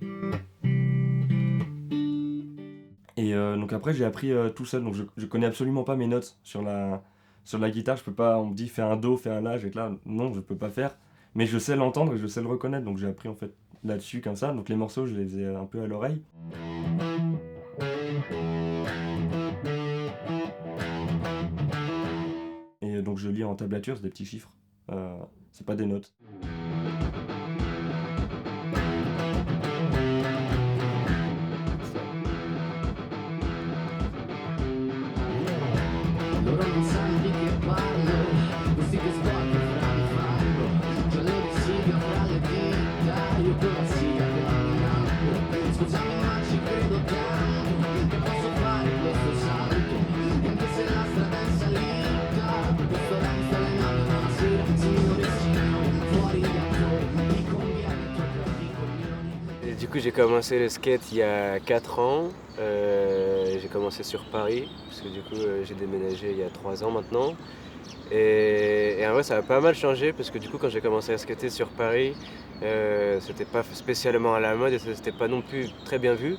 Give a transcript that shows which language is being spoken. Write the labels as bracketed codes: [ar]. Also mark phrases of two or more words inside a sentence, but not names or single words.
[fr] Et donc après j'ai appris tout seul, donc je connais absolument pas mes notes sur la guitare, je peux pas, on me dit fais un do, fais un la, je vais être là, non je peux pas faire, mais je sais l'entendre et je sais le reconnaître, donc j'ai appris en fait là-dessus comme ça, donc les morceaux je les faisais un peu à l'oreille. Et donc je lis en tablature, c'est des petits chiffres, c'est pas des notes. [it] Loro non sanno di che parlo, questi che sporchi fra di fango, già le risiga fra le dita, io con la siga camminando. Scusami ma ci credo tanto, che posso fare questo salto, anche se la strada è salita, per questo ora mi sto allenando una sera, signore e signori, fuori gli attori, mi conviene toccare i coglioni. [fr] Et du coup j'ai commencé le skate il y a 4 ans. J'ai commencé sur Paris, parce que du coup j'ai déménagé il y a 3 ans maintenant. Et en vrai ça a pas mal changé, parce que du coup quand j'ai commencé à skater sur Paris, c'était pas spécialement à la mode et c'était pas non plus très bien vu.